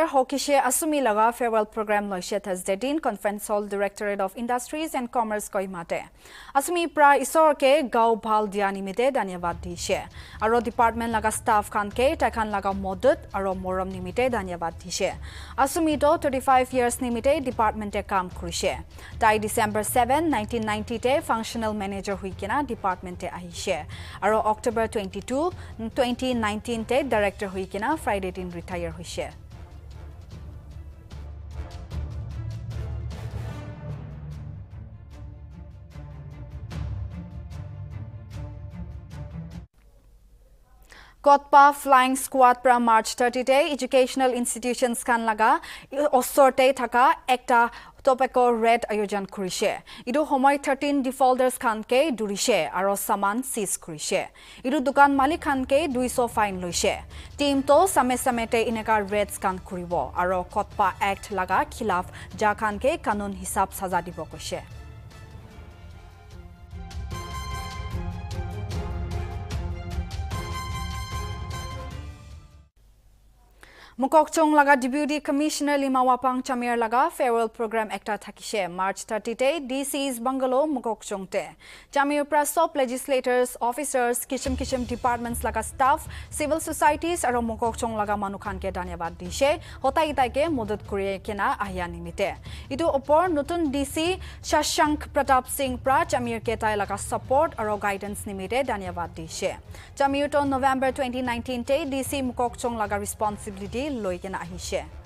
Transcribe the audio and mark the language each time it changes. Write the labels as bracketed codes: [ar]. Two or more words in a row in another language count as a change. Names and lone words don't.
[nag] Hokishe Asumi laga [en] farewell program [nag] loishe Thursday din Conference Hall Directorate of Industries and Commerce Kohimate. Asumi pra isor ke gao bhal dia nimite dhanyabad dishe. Aro department laga staff khan ke takhan laga modut aro moram nimite dhanyabad dishe. Asumi to 35 years nimite department te kam kurishe. Tai December 7, 1990 te [en] functional manager [nag] huikena department te ahishe. Aro October 22, 2019 te director huikena Friday din retire hoishe. Kotpa Flying Squad pra March 30 te [en] educational institutions [nag] kan laga osorte thaka ekta topeko red ayojan kurishe. Idu homoy 13 defaulters khan ke durishe aro saman seize kurishe. Idu dukan malik khan ke 200 fine loishe. Team to same te ineka reds kan kuribo aro Kotpa Act laga khilaf ja khan ke kanun hisab saza dibo koshe. Mukokchong laga Deputy Commissioner Limawapang Chamir laga [en] farewell program [nag] ekta thakishe March 30 te [en] DC's bungalow [nag] Mukokchong te. Chamir pra [en] top legislators, officers, [nag] kishim departments laga staff, [en] civil societies [nag] aro Mukokchong laga manukhan ke dhanyabad dishe hotai itai ke modot kure kena ahya nimite. Idu opor nutun DC Shashank Pratap Singh pra Chamir ke tai laga support aro guidance nimite dhanyabad dishe. Chamir to November 2019 te DC Mukokchong laga responsibility loi kena ahishe.